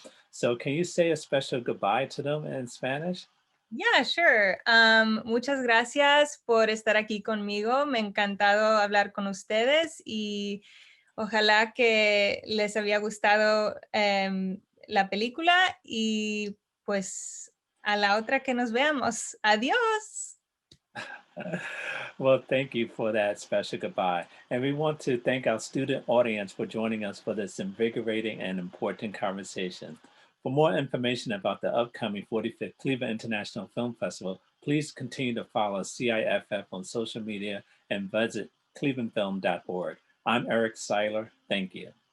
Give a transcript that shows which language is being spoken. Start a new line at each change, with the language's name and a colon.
English: So can you say a special goodbye to them in Spanish? Yeah, sure.
Spanish: Muchas gracias por estar aquí conmigo. Me ha encantado hablar con ustedes y ojalá que les había gustado la película y pues a la otra que nos veamos. Adiós.
English: Well, thank you for that special goodbye. And we want to thank our student audience for joining us for this invigorating and important conversation. For more information about the upcoming 45th Cleveland International Film Festival, please continue to follow CIFF on social media and visit clevelandfilm.org. I'm Eric Siler. Thank you.